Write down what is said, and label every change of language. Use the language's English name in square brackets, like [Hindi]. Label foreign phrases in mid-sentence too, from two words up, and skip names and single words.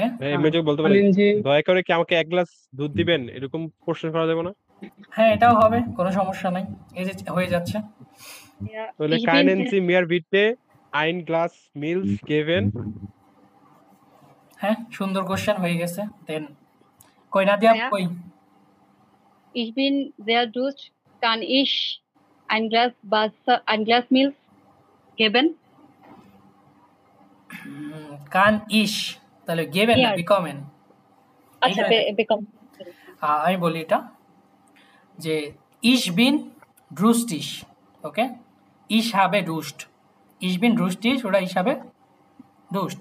[Bangla] এমনি বলতে পারেন, দয়া করে কি আমাকে 1 গ্লাস দুধ দিবেন, এরকম প্রশ্ন করা যাবে না? হ্যাঁ এটাও হবে, কোনো সমস্যা নাই, এই যে হয়ে যাচ্ছে। [English] Yeah. [Bangla] তাহলে [German] Ich bin Können Sie mir bitte ein Glas Milch geben. [Bangla] হ্যাঁ, সুন্দর কোশ্চেন হয়ে গেছে। দেন কই নাদিয়া [German] Ja. [Bangla] কই? [German] Ich bin sehr durstig. Kann ich ein Glas Milch geben? kann ich, [Bangla] তাহলে গেবেন না, [English] Yes. [Bangla] বিকমেন। আচ্ছা, bekommen. আমি বলি এটা, যে [German] ich bin durstig. ওকে, ich habe Durst, ich bin durstig, ওটা ich habe Durst.